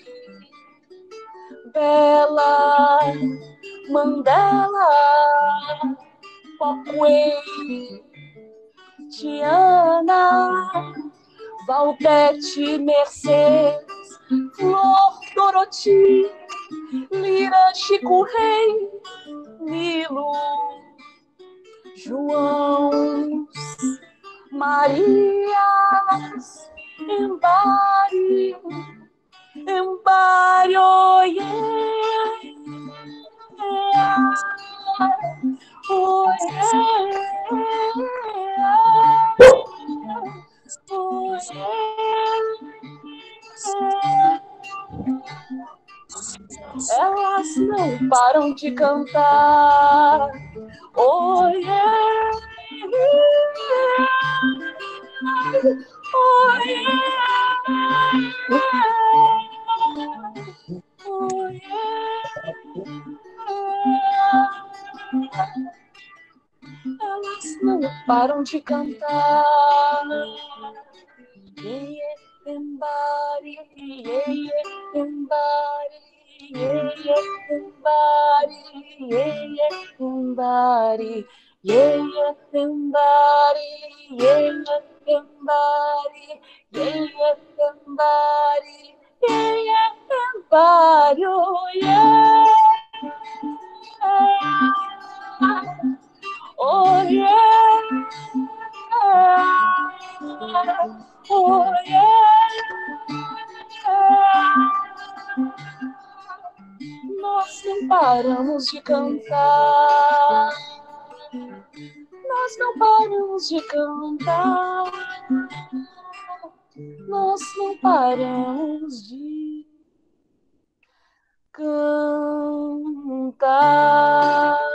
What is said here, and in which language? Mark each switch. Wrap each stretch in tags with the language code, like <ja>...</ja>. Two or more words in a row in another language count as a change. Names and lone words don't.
<pt>Bela, Mandela, Pokwei, Tiana, Valdete, Mercedes, Flor, Doroti, Lira, Chico Rei, Nilo, João, Marias,</pt> <en>Embare, Embare, oh yeah, oh yeah, oh yeah.</en> <pt>Elas não param de cantar.</pt> <en>Oh yeah, oh yeah, oh yeah.</en> <pt>Elas não param de cantar.</pt> <en>Yeah, embare, yeah, embare. Yeah, embare, yeah, embare, yeah, embare, yeah, embare, páreo, yeah. Oh, yeah. Oh, yeah.</en> <pt>Nós não paramos de cantar. Nós não paramos de cantar. Nós não paramos de cantar.</pt>